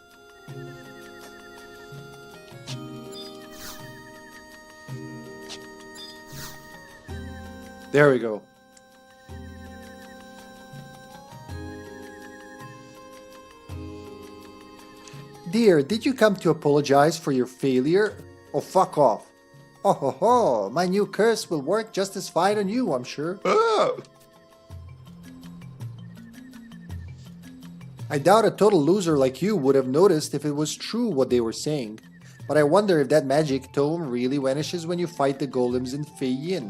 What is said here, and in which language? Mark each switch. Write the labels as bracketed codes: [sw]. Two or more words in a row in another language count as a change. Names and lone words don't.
[en] There we go. Dear, did you come to apologize for your failure? Oh, fuck off. Oh ho ho, my new curse will work just as fine on you, I'm sure. I doubt a total loser like you would have noticed if it was true what they were saying. But I wonder if that magic tome really vanishes when you fight the golems in Fei Yin.